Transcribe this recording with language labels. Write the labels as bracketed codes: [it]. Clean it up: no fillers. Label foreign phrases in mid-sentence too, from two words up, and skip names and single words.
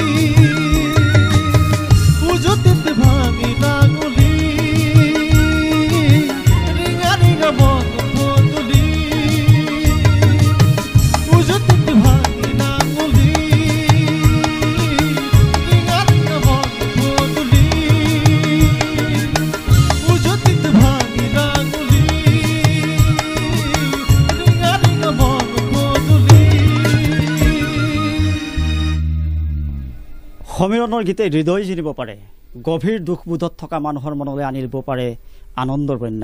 [as] উজুতে ভাঙি ডাঙুলি ৰিঙা ৰিঙা মন গধূলি উজুতে ভাঙি ডাঙুলি ৰিঙা ৰিঙা মন গধূলি সমীৰণৰ গীতে হৃদয় জিনিব পাৰে, গভীৰ দুখবোধত থকা মানুহৰ মনলৈ আনিব পাৰে আনন্দৰ বন্যা।